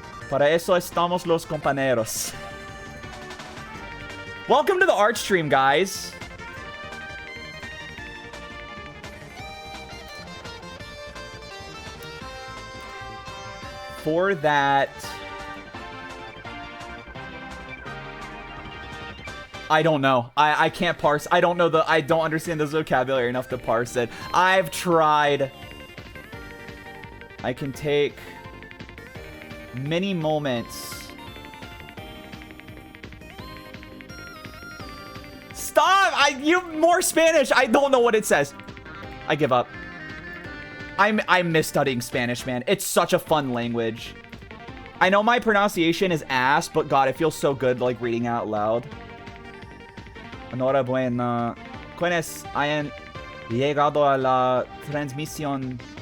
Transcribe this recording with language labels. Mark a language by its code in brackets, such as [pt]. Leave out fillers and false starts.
[es] Para eso estamos los compañeros. [en] Welcome to the art stream, guys. For that... I don't know. I can't parse. I don't understand the vocabulary enough to parse it. I've tried. I can take many moments. Stop! You more Spanish. I don't know what it says. I give up. I miss studying Spanish, man. It's such a fun language. I know my pronunciation is ass, but God, it feels so good like reading out loud. [es] Enhorabuena. Quienes hayan llegado a la transmisión.